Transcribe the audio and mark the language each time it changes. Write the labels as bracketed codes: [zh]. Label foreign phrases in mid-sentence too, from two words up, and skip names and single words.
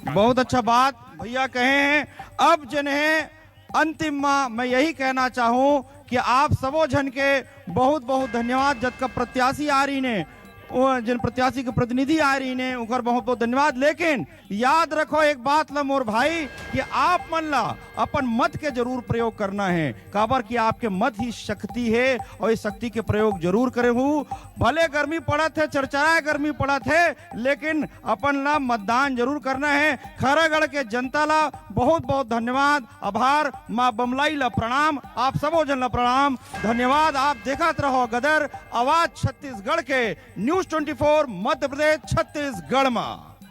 [hne] बहुत अच्छा बात भैया कहे हैं। अब जन है अंतिम मैं यही कहना चाहूं कि आप सबो जन के बहुत बहुत धन्यवाद। जब का प्रत्याशी आ रही ने जिन प्रत्याशी के प्रतिनिधि आ रही ने उनका बहुत बहुत धन्यवाद। लेकिन याद रखो एक बात ला मोर भाई कि आप मन ला अपन मत के जरूर प्रयोग करना है। काबर कि आपके मत ही शक्ति है और इस शक्ति के प्रयोग जरूर करे हूँ। भले गर्मी पड़त है, चरचराए गर्मी पड़त है, लेकिन अपन ला मतदान जरूर करना है। खैरागढ़ के जनता ला बहुत बहुत धन्यवाद, आभार। माँ बमलाई ला प्रणाम, आप सबो जन ला प्रणाम, धन्यवाद। आप देखत रहो गदर, आवाज छत्तीसगढ़ के, न्यूज़ 24 मध्य प्रदेश छत्तीसगढ़ में।